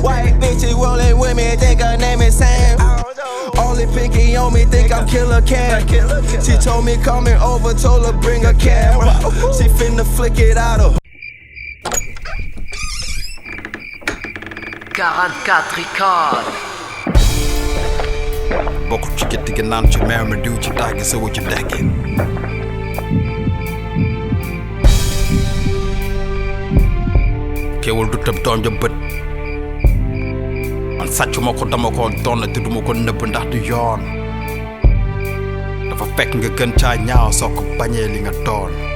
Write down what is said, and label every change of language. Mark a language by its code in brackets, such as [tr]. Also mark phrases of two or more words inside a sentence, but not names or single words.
[en] White bitches rolling with me, think her name is Sam. Only picky on me, think I'm Killer Cam. She told me coming over, told her bring a camera. She finna flick it out of 44 record. [wo] Bokkul ci gétt gi naan ci meew mi diw ci tàggi sa wu ci dekki. Kéwul du tëb doom ja bët man sàcc ma ko dama ko doon te duma ko nëbb ndax du yoon dafa fekk nga gën caa ñaaw soo ko bañee li nga doon